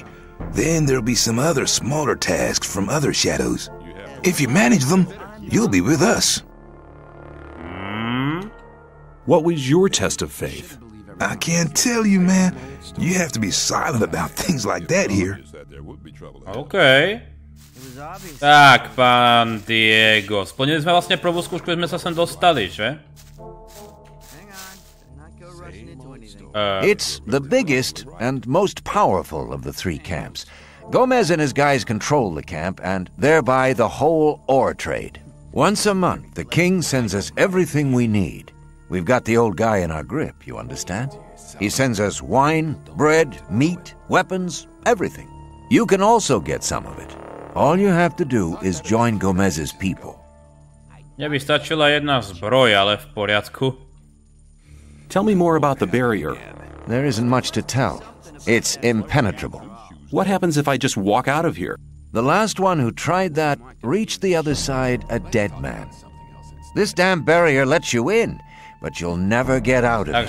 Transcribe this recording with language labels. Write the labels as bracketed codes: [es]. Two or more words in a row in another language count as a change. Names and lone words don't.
[en] Then there'll be some other smaller tasks from other shadows. If you manage them, you'll be with us. What was your test of faith? I can't tell you, man. You have to be silent about things like that here. [sk] OK. Tak, pán Diego. Splnili sme vlastne prvú skúšku, sme sa sem dostali, že? [en] It's the biggest and most powerful of the three camps. Gomez and his guys control the camp and thereby the whole ore trade. Once a month, the king sends us everything we need. We've got the old guy in our grip, you understand? He sends us wine, bread, meat, weapons, everything. You can also get some of it. All you have to do is join Gomez's people. [sk] Mne by stačila jedna zbroj, ale v poriadku. [en] Tell me more about the barrier. There isn't much to tell. It's impenetrable. What happens if I just walk out of here? The last one who tried that reached the other side a dead man. This damn barrier lets you in, but you'll never get out of it.